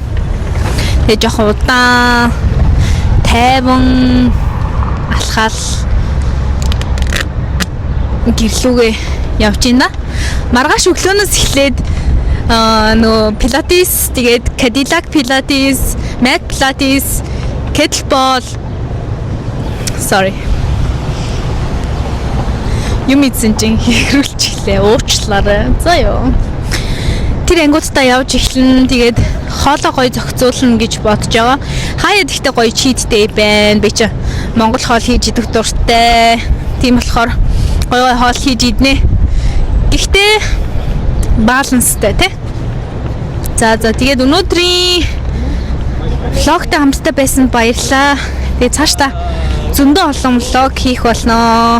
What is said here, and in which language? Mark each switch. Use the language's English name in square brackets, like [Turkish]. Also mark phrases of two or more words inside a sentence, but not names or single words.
[Mongolian] Тэгээ жоохон удаан тайван алхаал гэрлүүгээ явж байна. Маргааш өглөөнөөс эхлээд нөгөө пилатес, тэгээд Cadillac пилатес, mat пилатес, kettlebell. Sorry. Юм ийдсэн чинь хэрүүлчихлээ. Уучлаарай. За ёо. Тэр ангуудтай явж эхлэн тэгээд хоолоо гоё зохицуулна гэж бодож байгаа. Хаяад ихтэй гоё [English] cheat day [Mongolian] байна. Би чи Монгол хоол хийж идэх дуртай. Тийм болохоор гоё хоол хийж иднэ. Гэхдээ баланстай тий. За тэгээд өнөөдрийн влогтой хамтдаа байсан баярлалаа. Тэгээд цаашдаа зөндөө олон влог хийх болно.